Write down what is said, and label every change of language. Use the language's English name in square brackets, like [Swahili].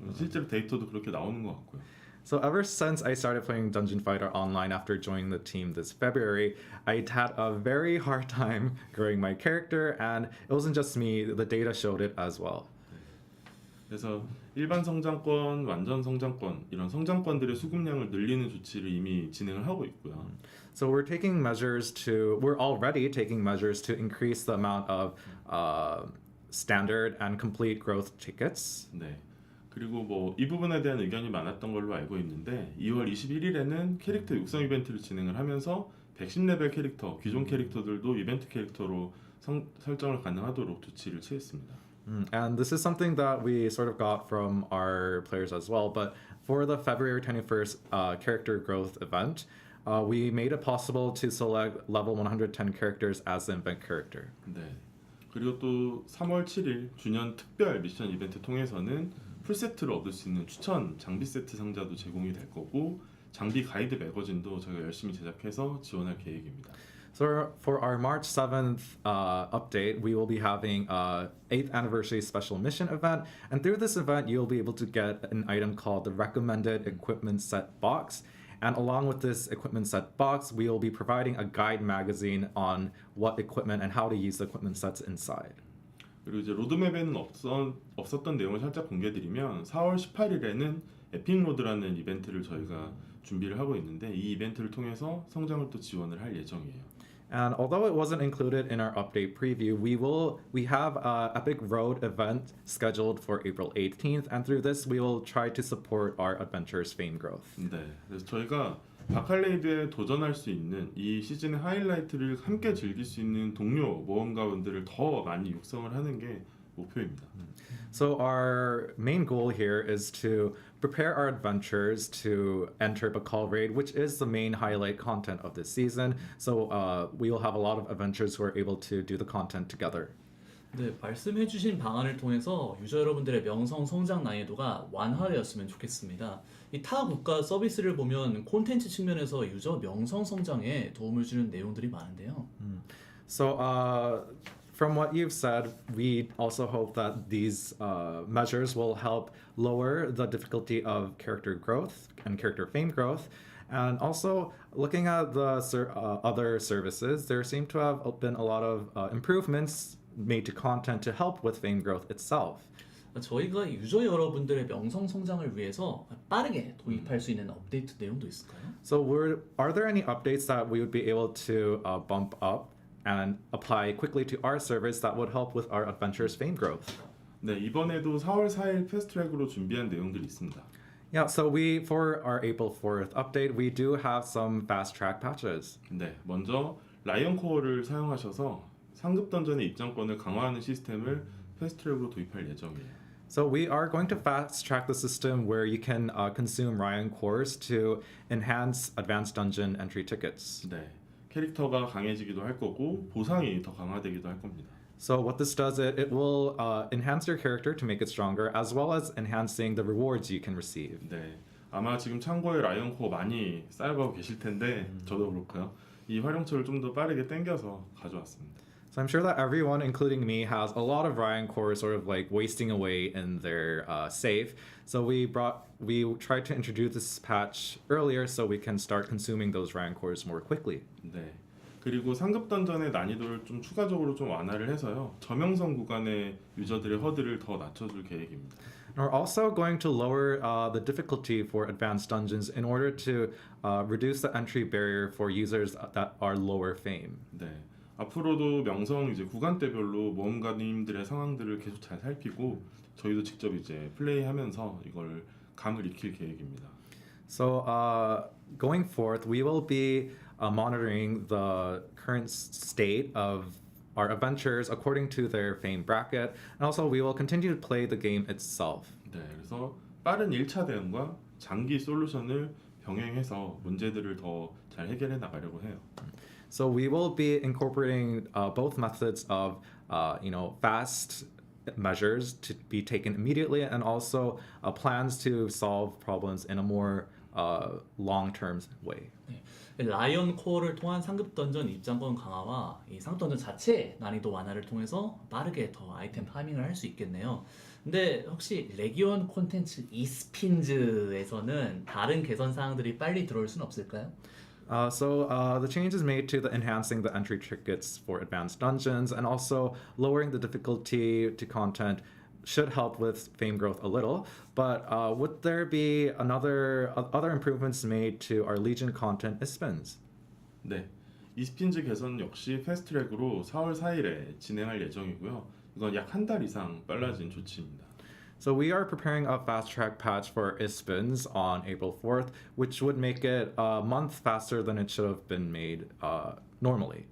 [Korean] 실제로 데이터도 그렇게 나오는 것 같고요. [English] So ever since I started playing Dungeon Fighter Online after joining the team this February, I had a very hard time growing my character, and it wasn't just me, the data showed it as well. [Korean] 그래서 일반 성장권, 완전 성장권 이런 성장권들의 수급량을 늘리는 조치를 이미 진행을 하고 있고요. [English] So we're already taking measures to increase the amount of standard and complete growth tickets. 네. [Korean] 그리고 뭐 이 부분에 대한 의견이 많았던 걸로 알고 있는데 2월 21일에는 캐릭터 육성 이벤트를 진행을 하면서 110레벨 캐릭터, 기존 캐릭터들도 이벤트 캐릭터로 설정을 가능하도록 조치를 취했습니다. [English] And this is something that we sort of got from our players as well. But for the February 21st character growth event, we made it possible to select level 110 characters as the event character. 네. [Korean] 그리고 또 3월 7일 주년 특별 미션 이벤트 통해서는 풀세트를 얻을 수 있는 추천 장비 세트 상자도 제공이 될 거고 장비 가이드 매거진도 저희가 열심히 제작해서 지원할 계획입니다. [English] So for our March 7th update, we will be having 8th anniversary special mission event. And through this event, you'll be able to get an item called the recommended equipment set box. And along with this equipment set box, we will be providing a guide magazine on what equipment and how to use the equipment sets inside. [Korean] 그리고 이제 로드맵에는 없었던 내용을 살짝 공개드리면 4월 18일에는 에픽 로드라는 이벤트를 저희가 준비를 하고 있는데 이 이벤트를 통해서 성장을 또 지원을 할 예정이에요. [English] And although it wasn't included in our update preview, we have an Epic Road event scheduled for April 18th, and through this we will try to support our adventurers' fame growth. [Korean] 네, 그래서 저희가 바칼레이드에 도전할 수 있는 이 시즌의 하이라이트를 함께 즐길 수 있는 동료 모험가분들을 더 많이 육성을 하는 게 목표입니다. [English] So our main goal here is to prepare our adventurers to enter Bakal Raid, which is the main highlight content of this season. So we will have a lot of adventurers who are able to do the content together. [Korean] 네, 말씀해주신 방안을 통해서 유저 여러분들의 명성 성장 난이도가 완화되었으면 좋겠습니다. 이 타 국가 서비스를 보면 콘텐츠 측면에서 유저 명성 성장에 도움을 주는 내용들이 많은데요. [English] So from what you've said, we also hope that these measures will help lower the difficulty of character growth and character fame growth. And also, looking at the other services, there seem to have been a lot of improvements made to content to help with fame growth itself. [Korean] 저희가 유저 여러분들의 명성 성장을 위해서 빠르게 도입할 수 있는 업데이트 내용도 있을까요? [English] So, are there any updates that we would be able to bump up and apply quickly to our service that would help with our adventure's fame growth? [Korean] 네, 이번에도 4월 4일 패스트트랙으로 준비한 내용들이 있습니다. [English] Yeah, so for our April 4th update, we do have some fast track patches. [Korean] 네, 먼저 라이언 코어를 사용하셔서 상급 던전의 입장권을 강화하는 시스템을 패스트트랙으로 도입할 예정이에요. [English] So we are going to fast track the system where you can consume Ryan cores to enhance advanced dungeon entry tickets. [Korean] 네, 캐릭터가 강해지기도 할 거고 보상이 더 강화되기도 할 겁니다. [English] So what this does, it will enhance your character to make it stronger, as well as enhancing the rewards you can receive. [Korean] 네, 아마 지금 창고에 라이언 코어 많이 쌓여가고 계실 텐데 저도 그렇고요. 이 활용처를 좀 더 빠르게 당겨서 가져왔습니다. [English] So I'm sure that everyone, including me, has a lot of Ryan cores sort of like wasting away in their safe. So we tried to introduce this patch earlier so we can start consuming those Ryan cores more quickly. 네. [Korean] 그리고 상급 던전의 난이도를 좀 추가적으로 좀 완화를 해서요. 저명성 구간의 유저들의 허들을 더 낮춰줄 계획입니다. [English] And we're also going to lower the difficulty for advanced dungeons in order to reduce the entry barrier for users that are lower fame. 네. [Korean] 앞으로도 명성 이제 구간대별로 모험가님들의 상황들을 계속 잘 살피고 저희도 직접 이제 플레이하면서 이걸 감을 익힐 계획입니다. [English] So going forth, we will be monitoring the current state of our adventures according to their fame bracket, and also we will continue to play the game itself. [Korean] 네, 그래서 빠른 1차 대응과 장기 솔루션을 병행해서 문제들을 더 잘 해결해 나가려고 해요. [English] So we will be incorporating both methods of, fast measures to be taken immediately, and also plans to solve problems in a more long-term way. [Korean] 라이언 코어를 통한 상급 던전 입장권 강화와 이 상급 던전 자체 난이도 완화를 통해서 빠르게 더 아이템 파밍을 할 수 있겠네요. 근데 혹시 레기온 콘텐츠 이스핀즈에서는 다른 개선 사항들이 빨리 들어올 수는 없을까요? [English] So the changes made to the enhancing the entry tickets for advanced dungeons and also lowering the difficulty to content should help with fame growth a little. But would there be other improvements made to our Legion content ISPINs? [Korean] 네, 이스핀즈 개선 역시 패스트트랙으로 4월 4일에 진행할 예정이고요. 이건 약 한 달 이상 빨라진 조치입니다. [English] So we are preparing a fast track patch for ISPINs on April 4th, which would make it a month faster than it should have been made normally.